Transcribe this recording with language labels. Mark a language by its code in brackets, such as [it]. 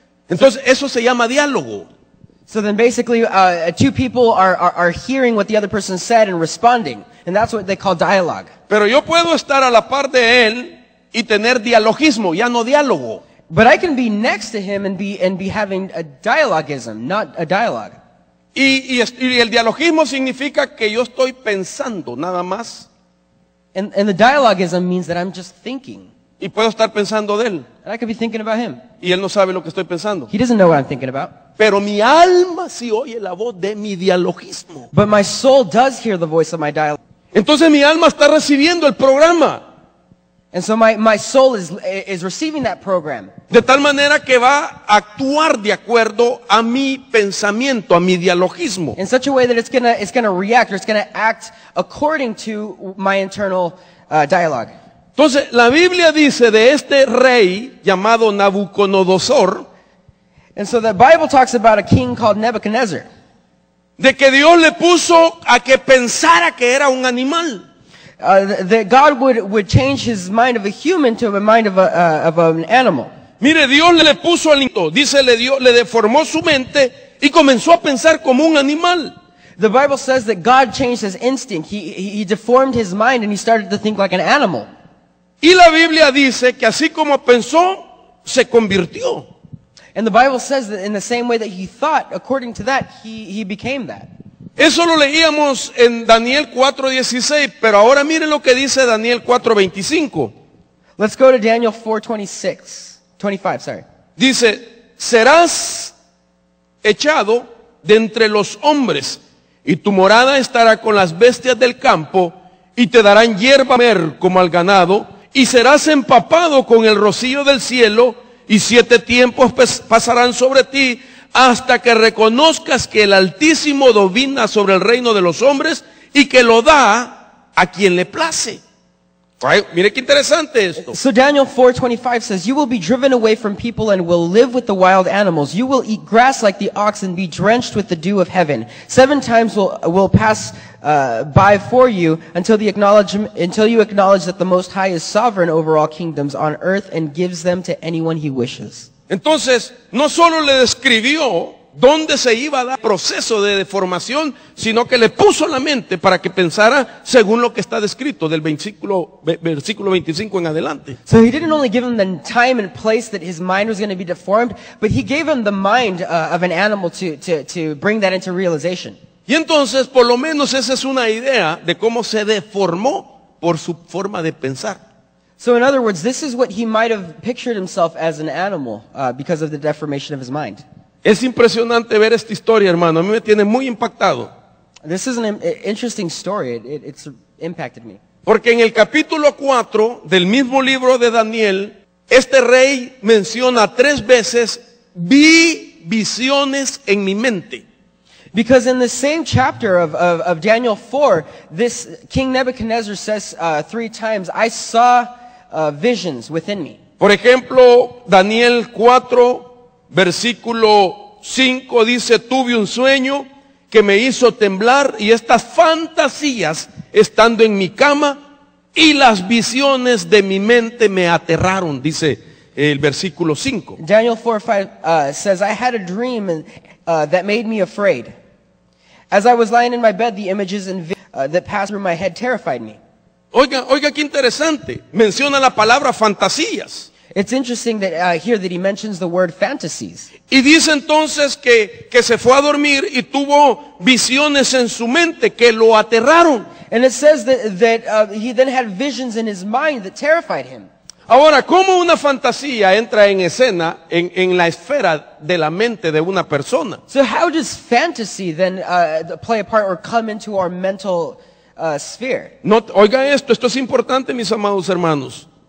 [es] Entonces eso se llama diálogo. [en] So then basically, two people are hearing what the other person said and responding. And that's what they call dialogue. [es] Pero yo puedo estar a la par de él y tener dialogismo, ya no diálogo. [en] But I can be next to him and be having a dialogism, not a dialogue. [es] Y el dialogismo significa que yo estoy pensando nada más. [en] And the dialogism means that I'm just thinking. [es] Y puedo estar pensando de él. [en] And I could be thinking about him. [es] Y él no sabe lo que estoy pensando. [en] He doesn't know what I'm thinking about. [es] Pero mi alma sí oye la voz de mi dialogismo. [en] But my soul does hear the voice of my dialogue. [es] Entonces mi alma está recibiendo el programa. [en] And so my soul is receiving that program. [es] De tal manera que va a actuar de acuerdo a mi pensamiento, a mi dialogismo. [en] In such a way that it's gonna react, or it's gonna act according to my internal dialogue. [es] Entonces la Biblia dice de este rey llamado Nabucodonosor, [en] and so the Bible talks about a king called Nebuchadnezzar. [es] De que Dios le puso a que pensara que era un animal. [en] That God would change his mind of a human to a mind of an animal. [es] Mire, Dios le puso al niño, dice, le deformó su mente y comenzó a pensar como un animal. [en] The Bible says that God changed his instinct. He deformed his mind and he started to think like an animal. [es] Y la Biblia dice que así como pensó, se convirtió. [en] And the Bible says that in the same way that he thought, according to that, he became that. [es] Eso lo leíamos en Daniel 4:16, pero ahora miren lo que dice Daniel 4:25. [en] Let's go to Daniel 4:25, sorry. [es] Dice, serás echado de entre los hombres, y tu morada estará con las bestias del campo, y te darán hierba a comer como al ganado, y serás empapado con el rocío del cielo, y 7 tiempos pasarán sobre ti, hasta que reconozcas que el Altísimo domina sobre el reino de los hombres, y que lo da a quien le place. Ay, mire qué interesante esto. [en] So Daniel 4:25 says, you will be driven away from people and will live with the wild animals. You will eat grass like the ox and be drenched with the dew of heaven. 7 times will pass by for you until you acknowledge that the Most High is sovereign over all kingdoms on earth and gives them to anyone he wishes. [es] Entonces, no solo le describió dónde se iba a dar proceso de deformación, sino que le puso la mente para que pensara según lo que está descrito del versículo 25 en adelante. [en] So he didn't only give him the time and place that his mind was going to be deformed, but he gave him the mind of an animal to bring that into realization. [es] Y entonces, por lo menos esa es una idea de cómo se deformó por su forma de pensar. [en] So in other words, this is what he might have pictured himself as an animal because of the deformation of his mind. [es] Es impresionante ver esta historia, hermano. A mí me tiene muy impactado. [en] This is an interesting story. It's impacted me. [es] Porque en el capítulo 4 del mismo libro de Daniel, este rey menciona 3 veces, vi visiones en mi mente. [en] Because in the same chapter of Daniel 4, this King Nebuchadnezzar says 3 times, I saw visions within me. [es] Por ejemplo, Daniel 4, versículo 5 dice, tuve un sueño que me hizo temblar y estas fantasías estando en mi cama y las visiones de mi mente me aterraron, dice el versículo 5. [en] Daniel 4:5 says, I had a dream that made me afraid. As I was lying in my bed, the images and that passed through my head terrified me. [es] Oiga qué interesante, menciona la palabra fantasías. [en] It's interesting that here that he mentions the word fantasies. [es] Y dice entonces que se fue a dormir y tuvo visiones en su mente que lo aterraron. [en] And it says that he then had visions in his mind that terrified him. [es] Ahora, ¿cómo una fantasía entra en escena en la esfera de la mente de una persona? [en] So how does fantasy then play a part or come into our mental sphere? [es] No, oiga esto es importante, mis amados hermanos.